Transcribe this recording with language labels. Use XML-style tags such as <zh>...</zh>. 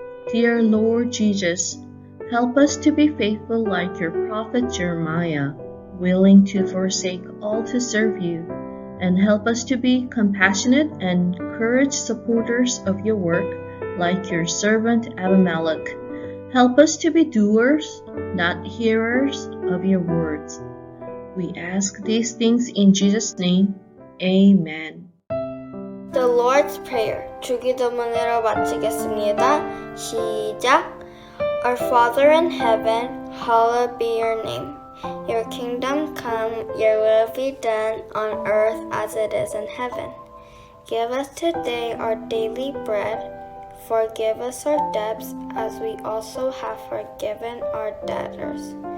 <en>Dear Lord Jesus, help us to be faithful like your prophet Jeremiah, willing to forsake all to serve you, and help us to be compassionate and courage supporters of your work like your servant Abimelech. Help us to be doers, not hearers of your words. We ask these things in Jesus' name. Amen. The Lord's Prayer.</en> <ko>주기도문으로 마치겠습니다. 시작.</ko> <en>Our Father in heaven, hallowed be your name. Your kingdom come, your will be done on earth as it is in heaven. Give us today our daily bread. Forgive us our debts as we also have forgiven our debtors.</en>